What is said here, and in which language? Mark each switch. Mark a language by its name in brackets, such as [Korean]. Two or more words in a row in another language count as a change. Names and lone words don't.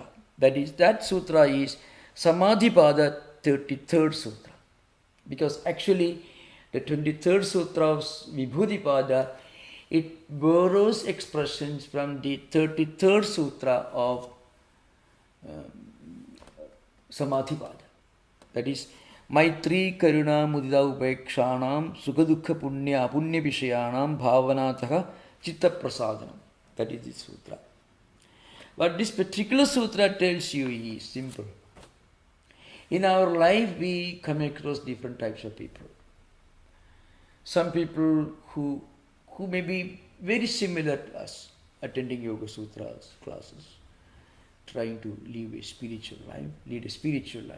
[English] That sutra is Samadhipada 33rd sutra. Because actually the 23rd sutra of Vibhudipada, it borrows expressions from the 33rd sutra of Samadhipada. [Sanskrit] That is मैत्री करुणा मुदिता उपेक्षाणां सुखदुःख पुण्य पुण्य विषयाणां भावनातः चित्त प्रसादनम्. [English] That is the sutra. What this particular sutra tells you is simple. In our life we come across different types of people. Some people who may be very similar to us, attending Yoga Sutras classes, trying to live a spiritual life, lead a spiritual life.